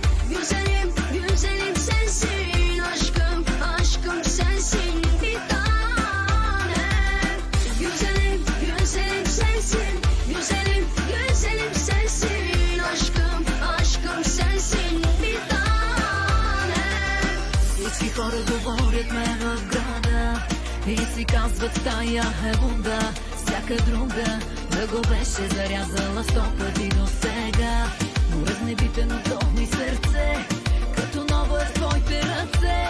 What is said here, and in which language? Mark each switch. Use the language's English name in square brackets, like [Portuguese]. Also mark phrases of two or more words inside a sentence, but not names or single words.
[Turkish] Güzelim, güzelim sensin. Aşkım, aşkım sensin. Bir tane. Güzelim, güzelim sensin. Güzelim, güzelim sensin. Aşkım, aşkım sensin. Bir tane. [Bulgarian] Всички хора говорят ме в града и си казват тая е луда. Всяка друга да го беше зарязала 100 пъти до сега. Но разнебитеното ми сърце като ново е в твоите ръце.